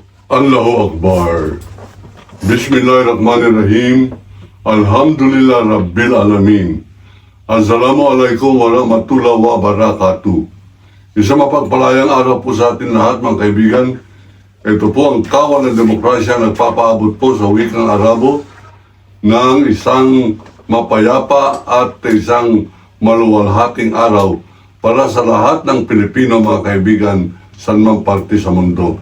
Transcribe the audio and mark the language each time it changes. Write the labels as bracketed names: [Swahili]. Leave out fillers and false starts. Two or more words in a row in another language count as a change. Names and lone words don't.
[Arabic] الله أكبر. بسم الله الرحمن الرحيم. الحمد لله رب العالمين. السلام عليكم ورحمة الله وبركاته. [Filipino] Isang mapagpalayang araw po sa atin lahat mga kaibigan. Ito po ang Kawal ng Demokrasya nagpapaabot po sa wikang Arabo ng isang mapayapa at isang maluwalhating araw para sa lahat ng Pilipino mga kaibigan sa anumang parte sa mundo.